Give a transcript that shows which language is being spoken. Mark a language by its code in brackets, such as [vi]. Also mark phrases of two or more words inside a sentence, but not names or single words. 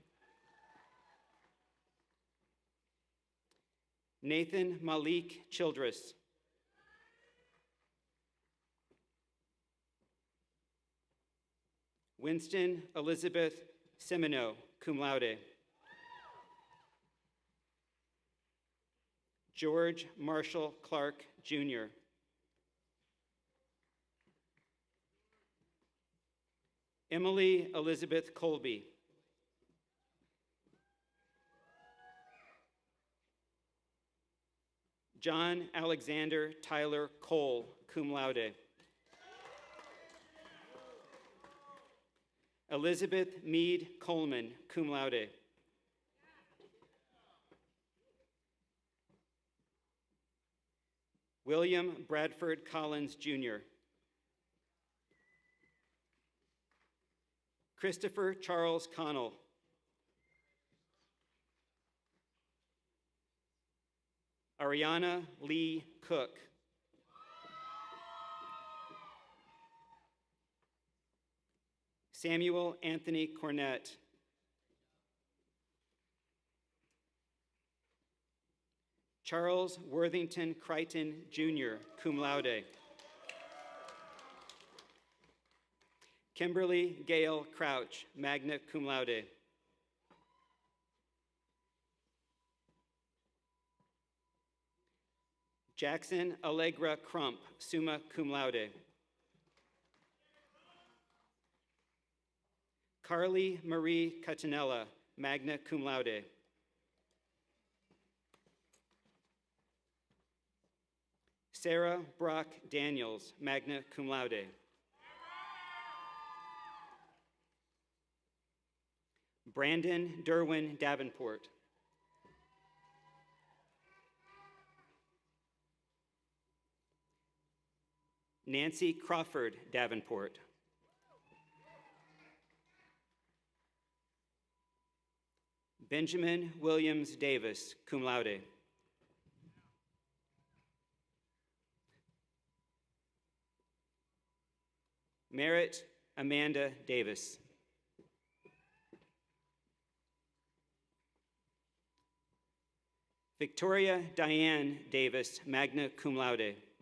[en] Nathan Malik Childress. Winston Elizabeth Semino, [la] cum laude. [en] George Marshall Clark, Jr. Emily Elizabeth Colby. John Alexander Tyler Cole, [la] cum laude. [en] Elizabeth Meade Coleman, [la] cum laude. [en] William Bradford Collins, Jr. Christopher Charles Connell. Ariana Lee Cook. Samuel Anthony Cornett. Charles Worthington Crichton, Jr., [la] cum laude. [en] Kimberly Gale Crouch, [la] magna cum laude. [en] Jackson Allegra Crump, [la] summa cum laude. [en] Carly Marie Catanella, [la] magna cum laude. [en] Sarah Brock Daniels, [la] magna cum laude. [en] Brandon Derwin Davenport. Nancy Crawford Davenport. Benjamin Williams Davis, [la] cum laude. [en] Merritt Amanda Davis. Victoria Diane Davis, [la] magna cum laude.